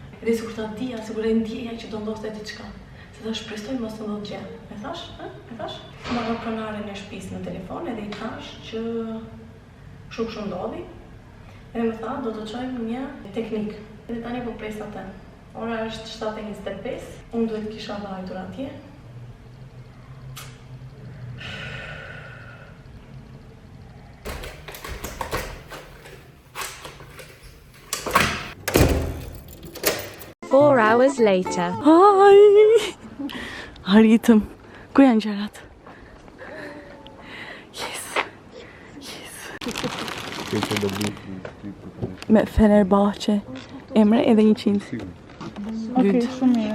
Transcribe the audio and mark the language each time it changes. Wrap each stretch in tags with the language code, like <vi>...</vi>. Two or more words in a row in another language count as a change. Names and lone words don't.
<sq>Dhe sikur ta dija, sikur e ndjeja që do ndoste diçka. Se ta shpresoj mos të ndodhë gjë. E thash? E thash? Marrë pronaren e shtëpisë në telefon edhe I thash që shumë ndodhi. Edhe më tha, do të çojmë një teknik. Edhe tani po pres atë. Ora është 7:25. Unë duhet kisha vajtur atje.</sq> <en>Four hours later.</en> <sq>Ai! Arritëm. Ku janë gjërat? Me Fenerbahçe. Emre edhe 100. Okej, shumë mirë.</sq>